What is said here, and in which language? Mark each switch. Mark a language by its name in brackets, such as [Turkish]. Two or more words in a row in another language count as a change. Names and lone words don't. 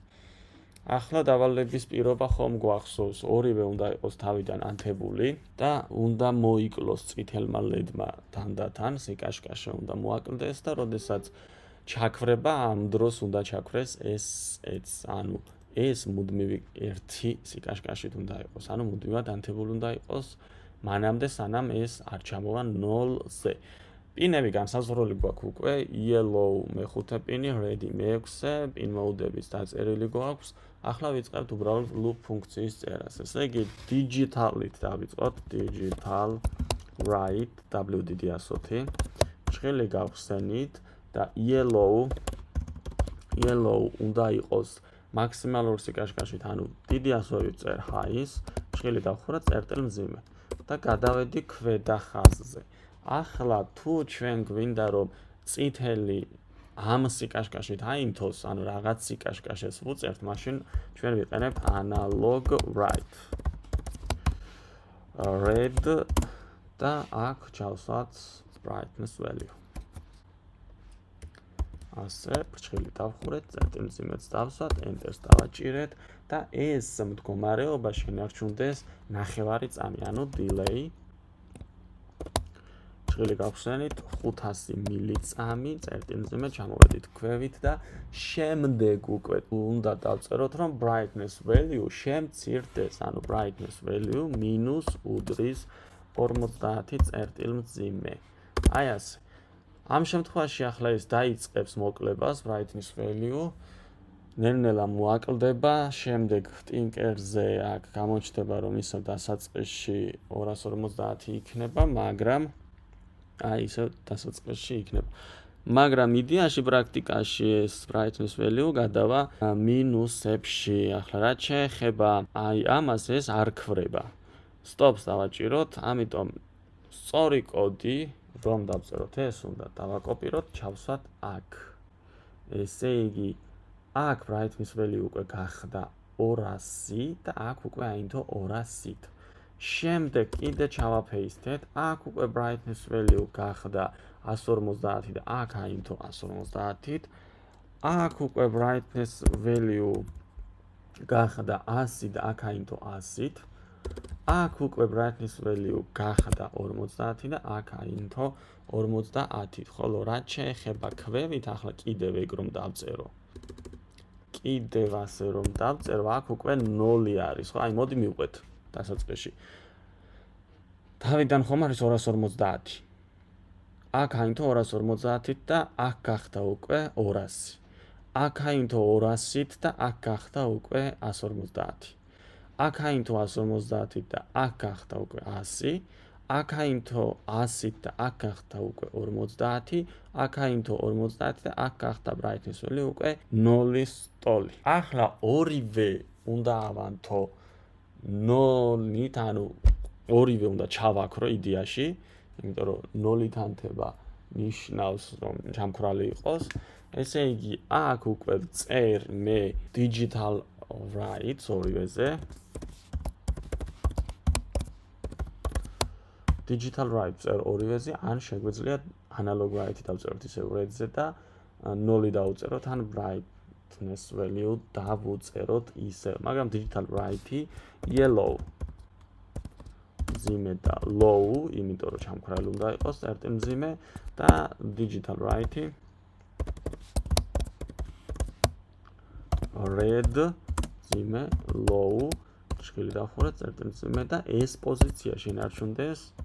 [Georgian] ახლა დავალების პირობა ხომ გვახსოვს, ორივე უნდა იყოს თავიდან ანთებული და უნდა მოიკლოს წითელმა LED-მა თანდათან, სიკაშკაშე უნდა მოაკლდეს და როდესაც ჩაქვრება ამ დროს უნდა ჩაქვრეს ეს, ანუ ეს მუდმივი ერთი სიკაშკაშით უნდა იყოს, ანუ მუდმივად ანთებული უნდა იყოს მანამდე სანამ ეს არ ჩამოვა 0-ზე. პინები განსაზღვრული გვაქვს უკვე, yellow მეხუთე პინი, ready მეექვსე, [English] pin mode- [Georgian] ების დაწერილი გვაქვს. ახლა ვიწყებთ უბრალოდ loop ფუნქციის წერას. ესე იგი digital-ით დავიწყოთ, [English] digital write WD-100. [Georgian] ჭრილი გავხსენით და yellow უნდა იყოს მაქსიმალურ სიკაშკაშით, ანუ დიდი ასოებით წერ high-ის, ჭრილი დავხურა წერტილ მძიმე და გადავედი ქვედა ხაზზე. ახლა თუ ჩვენ გვინდა რომ წითელი ამ სიკაშკაშით აინთოს, ანუ რაღაც სიკაშკაშეს ვუწერთ, მაშინ ჩვენ ვიყენებთ [English] analog write. [Georgian] Red და აქ ჩავსვათ [English] brightness value. [Georgian] ასე ფრჩხილი დავხურეთ, წერტილმძიმეც დავსვათ, enter-ს დავაჭირეთ და ეს მდგომარეობა შენარჩუნდეს 9 წამი, ანუ delay. ჭრილი გავხსენით 500 მილიწამი, წერტილმძიმე ჩამოვედით ქვევით და შემდეგ უკვე უნდა დავწეროთ, რომ [English] brightness value [Georgian] შემცირდეს, ანუ [English] brightness value [Georgian] მინუს უდრის 50 წერტილმძიმე. აი ასე. ამ შემთხვევაში ახლა ეს დაიწყებს მოკლებას [English] brightness value, [Georgian] ნელ-ნელა მოაკლდება, შემდეგ ტინკერზე აქ გამოჩნდება, რომ ისევ დასაწყისში 250 იქნება, მაგრამ აი ისევ დასაწყისში იქნება. მაგრამ იდეაში პრაქტიკაში ეს [English] brightness value [Georgian] გადავა მინუსებში. ახლა რაც შეეხება აი ამას ეს არ ქვრება. Stops დავაჭიროთ, ამიტომ სწორი კოდი რომ დავწეროთ ეს უნდა დავაკოპიროთ, ჩავსვათ აქ. ესე იგი აქ [English] brightness value [Georgian] უკვე გახდა 200 და აქ უკვე აინთო 200-ით. შემდეგ კიდე ჩავაფეისტეთ, აქ უკვე [English] brightness value [Georgian] გახდა 150 და აქ აინთო 150-ით. აქ უკვე [English] brightness value [Georgian] გახდა 100 და აქ აინთო 100-ით. აქ უკვე [English] brightness value [Georgian] გახდა 50 და აქ აინთო 50-ით. ხოლო რაც შეეხება ქვევით, ახლა კიდევ ეგ რომ დავწერო. კიდევ ასე რომ დავწერო, აქ უკვე 0 არის, ხო? აი მოდი მივყვეთ დასაწყისში. თავიდან ხომ არის 250. აქ აინთო 250-ით და აქ გახდა უკვე 200. აქ აინთო 200-ით და აქ გახდა უკვე 150. აქ აინთო 150-ით და აქ გახდა უკვე 100. აქ აინთო 100-ით და აქ გახდა უკვე 50. აქ აინთო 50 და აქ გახდა [English] brightness value [Georgian] უკვე 0-ის ტოლი. ახლა ორივე უნდა ავანთო 0-ით, ანუ ორივე უნდა ჩავაქრო იდეაში, იმიტომ რომ 0-ით ანთება ნიშნავს რომ ჩამქრალი იყოს. ესე იგი აქ უკვე წერ მე [English] digital write [Georgian] ორივეზე. [English] digital write [Georgian] წერ ორივეზე, ან შეგვიძლია [English] analog write [Georgian] დავწეროთ ისე red-ზე და 0 დავწეროთ, ან [English] brightness value [Georgian] დავუწეროთ ისე, მაგრამ [English] digital write yellow [Georgian] მძიმე და low, იმიტომ რომ ჩამქრალი უნდა იყოს წერტილ მძიმე და [English] digital write red [Georgian] მძიმე low, ჭრილი დავხურეთ წერტილ მძიმე და ეს პოზიცია შენარჩუნდეს.